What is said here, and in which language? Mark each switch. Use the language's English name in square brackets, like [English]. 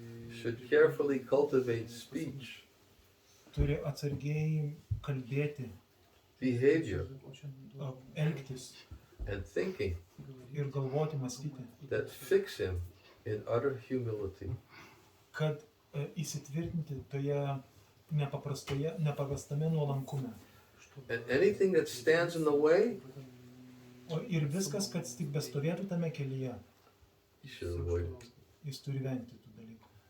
[English] should carefully cultivate speech, [Lithuanian] turi atsargiai kalbėti, [English] behavior, [Lithuanian] elgtis [English] and thinking [Lithuanian] ir galvoti, mąstyti, [English] that fix him in utter humility. [Lithuanian] kad įsitvirtinti toje nepaprastame nuolankume. [English] And anything that stands in the way, [Lithuanian] O ir viskas, kad tik bestovėtų tame kelyje, [English] you should avoid it. [Lithuanian] jis turi vengti tų dalykų.